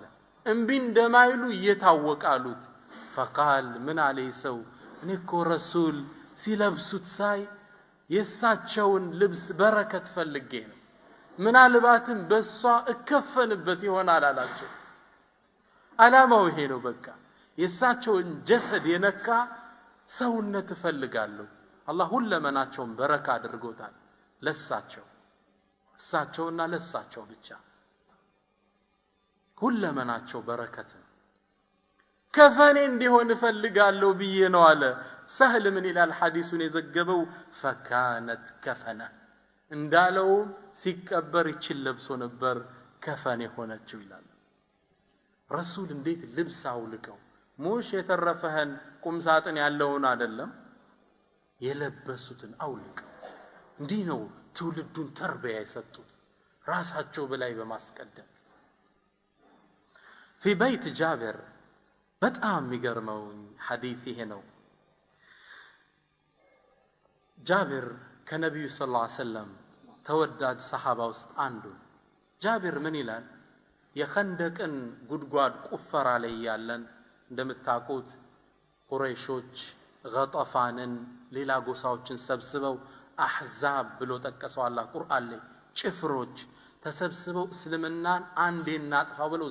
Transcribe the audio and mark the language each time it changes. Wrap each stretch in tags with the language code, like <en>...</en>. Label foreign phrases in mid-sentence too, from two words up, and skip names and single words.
<am>እንቢ እንደማይሉ እየታወቃሉት فقال ምን አለይ ሰው እኔ እኮ ረሱል ሲለብሱት ሳይ የሳቸውን ልብስ በረከት ፈልጌ ነው ምናልባትም በሷ እከፈንበት ይሆናል አላቸው አላማው ይሄ ነው በቃ የሳቸውን ጀሰድ የነካ ሰውነት ፈልጋለሁ አላህ ሁለመናቸውን በረካ አድርጎታል ለሳቸው እሳቸውና ለሳቸው ብቻ ሁለመናቸው በረከት ከፈኔ እንዲሆን ፈልጋለሁ ብዬ ነው አለ ሰህል ምን ይላል ሐዲሱን የዘገበው</am> <ar>فكانت كفنه</ar> <am>እንዳለው ሲቀበር ይችል ለብሶ ነበር ከፈኔ ሆነችው ይላል ረሱል እንዴት ልብስ አውልቀው ሙሽ የተረፈህን ቁምሳጥን ያለውን አይደለም የለበሱትን አውልቀው እንዲህ ነው ትውልዱን ተርቢያ የሰጡት ራሳቸው በላይ በማስቀደም</am> <ar>في بيت جابر</ar> <am>በጣም የሚገርመው ሐዲስ ይሄ ነው ጃብር ከነብዩ</am> <ar>صلى الله عليه وسلم</ar> <am>ተወዳጅ ሰሃባ ውስጥ አንዱ ጃብር ምን ይላል የኸንደቅን ጉድጓድ ቁፈራ ላይ ያለን እንደምታውቁት ቁረይሾች ገጠፋንን ሌላ ጎሳዎችን ሰብስበው አህዛብ ብሎ ጠቀሰው አላህ ቁርአን ላይ ጭፍሮች ተሰብስበው እስልምናን አንዴ እናጥፋ ብለው</am>